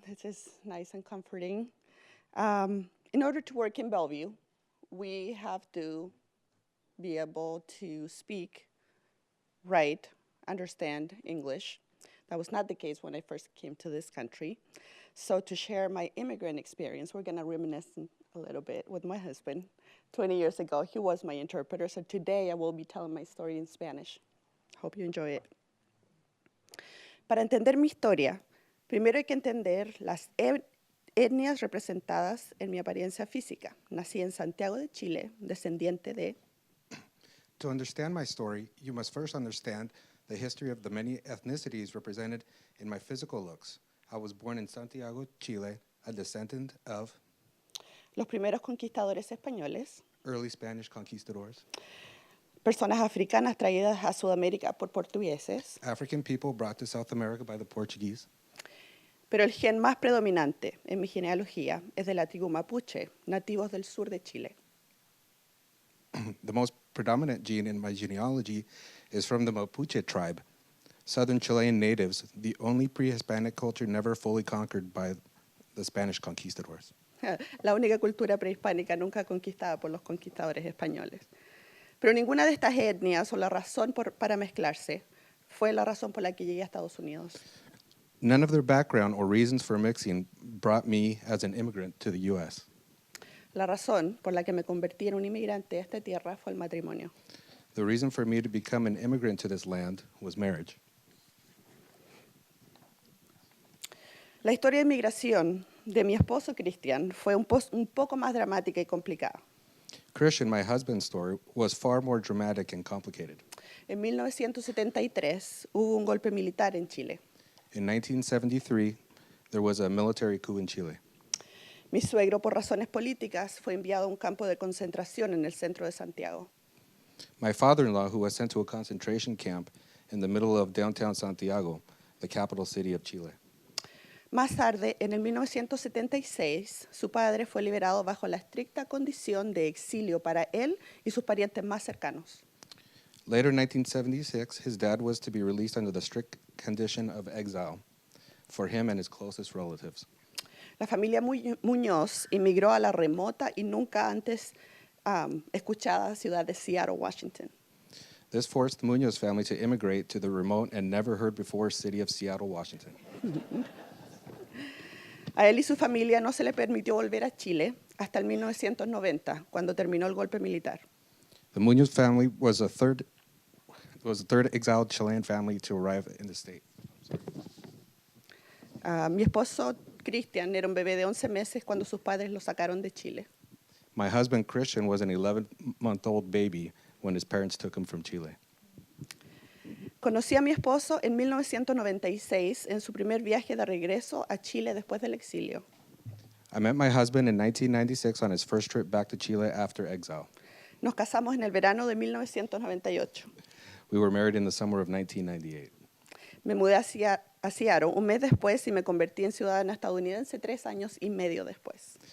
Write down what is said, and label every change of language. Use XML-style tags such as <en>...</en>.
<en>This is nice and comforting. In order to work in Bellevue, we have to be able to speak, write, understand English. That was not the case when I first came to this country. So to share my immigrant experience, we're going to reminisce a little bit with my husband. 20 years ago, he was my interpreter. So today I will be telling my story in Spanish. Hope you enjoy it.</en> <es>Para entender mi historia, primero hay que entender las etnias representadas en mi apariencia física. Nací en Santiago de Chile, descendiente de...</es> <en>To understand my story, you must first understand the history of the many ethnicities represented in my physical looks. I was born in Santiago, Chile, a descendant of</en> <es>los primeros conquistadores españoles,</es> <en>early Spanish conquistadors,</en> <es>personas africanas traídas a Sudamérica por portugueses,</es> <en>African people brought to South America by the Portuguese.</en> <es>pero el gen más predominante en mi genealogía es de la tribu mapuche, nativos del sur de Chile.</es> <en>The most predominant gene in my genealogy is from the Mapuche tribe, southern Chilean natives, the only pre-Hispanic culture never fully conquered by the Spanish conquistadors.</en> <es>La única cultura prehispánica nunca conquistada por los conquistadores españoles. Pero ninguna de estas etnias o la razón para mezclarse fue la razón por la que llegué a Estados Unidos.</es> <en>None of their background or reasons for mixing brought me as an immigrant to the U.S.</en> <es>La razón por la que me convertí en un inmigrante a esta tierra fue el matrimonio.</es> <en>The reason for me to become an immigrant to this land was marriage.</en> <es>La historia de migración de mi esposo Cristian fue un poco más dramática y complicada.</es> <en>Christian, my husband's story, was far more dramatic and complicated.</en> <es>En 1973 hubo un golpe militar en Chile.</es> <en>In 1973, there was a military coup in Chile.</en> <es>Mi suegro, por razones políticas, fue enviado a un campo de concentración en el centro de Santiago.</es> <en>My father-in-law, who was sent to a concentration camp in the middle of downtown Santiago, the capital city of Chile.</en> <es>Más tarde, en el 1976, su padre fue liberado bajo la estricta condición de exilio para él y sus parientes más cercanos.</es> <en>Later in 1976, his dad was to be released under the strict condition of exile for him and his closest relatives.</en> <es>La familia Muñoz inmigró a la remota y nunca antes escuchada ciudad de Seattle, Washington.</es> <en>This forced the Munoz family to immigrate to the remote and never heard before city of Seattle, Washington.</en> <es>A él y su familia no se le permitió volver a Chile hasta el 1990, cuando terminó el golpe militar.</es> <en>The Munoz family was the third exiled Chilean family to arrive in the state.</en> <es>Mi esposo Cristian era un bebé de 11 meses cuando sus padres lo sacaron de Chile.</es> <en>My husband, Christian, was an 11-month-old baby when his parents took him from Chile.</en> <es>Conocí a mi esposo en 1996 en su primer viaje de regreso a Chile después del exilio.</es> <en>I met my husband in 1996 on his first trip back to Chile after exile.</en> <es>Nos casamos en el verano de 1998.</es> <en>We were married in the summer of 1998.</en> <es>Me mudé a Seattle un mes después y me convertí en ciudadana estadounidense 3 años y medio después.</es>